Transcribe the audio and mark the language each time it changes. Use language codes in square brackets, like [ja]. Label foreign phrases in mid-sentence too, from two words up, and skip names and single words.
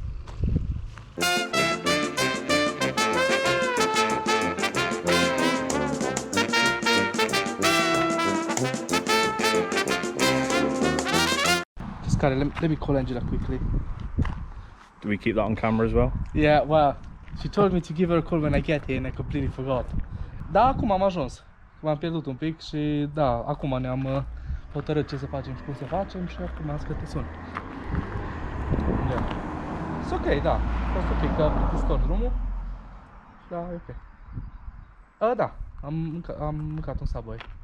[en] Just kind of let me call Angela quickly. Do we keep that on camera as well? Yeah, well, she told me to give her a call when I get here and I completely forgot. [ro] Da, acum am ajuns. M-am pierdut un pic și da, acum ne-am hotărât ce să facem și cum să facem și acum am zis că te sun. [en] Yeah. It's ok, da. [ro] A fost ok, că a plictisit drumul. Da, e ok. Da, am mâncat un Subway.